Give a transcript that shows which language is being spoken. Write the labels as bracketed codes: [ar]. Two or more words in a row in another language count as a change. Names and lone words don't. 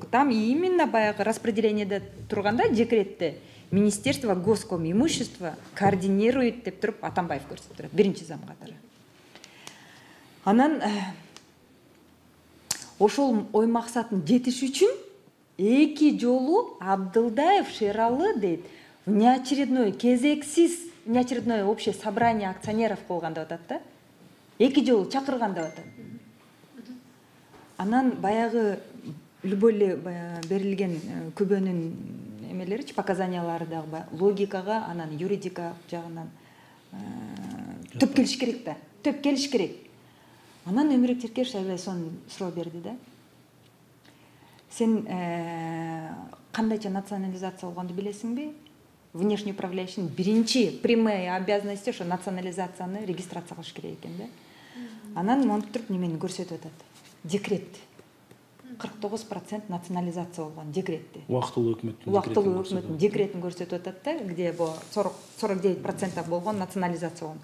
[ky] Там именно баягы распределениеде турганда декретте [ru] Министерство госком имущества координирует [ky] деп туруп Атамбаев көрсөтүп турат, биринчи зам катары. Анан ошол ой максатын жетиш үчүн эки жолу Абдылдаев Шералы дейт, внеочередной кезексиз [ru] внеочередное общее собрание акционеров [ky] кылган деп атат да. Эки жолу чакырган деп атат. Анан баягы любой эле берилген күбөнүн эмелеричи, показаниялары дагы логикага, анан юридика жагынан төп келиш керек да. Төп келиш керек. Анан Өмүрөк Черкешев аябай сонун суроо берди да. Сен кандайча национализация болгонду билесиңби? [ru] Внешний управляющий [ky] биринчи [ru] прямые обязанности [ky] ошо национализацияны регистрация кылыш керек экен да. Анан монтип туруп немени көрсөтүп атат. Декрет. 49% национализация болгон декретти. Убактылуу өкмөттүн декретин көрсөтүп атат да, где 49% болгон национализация болгон.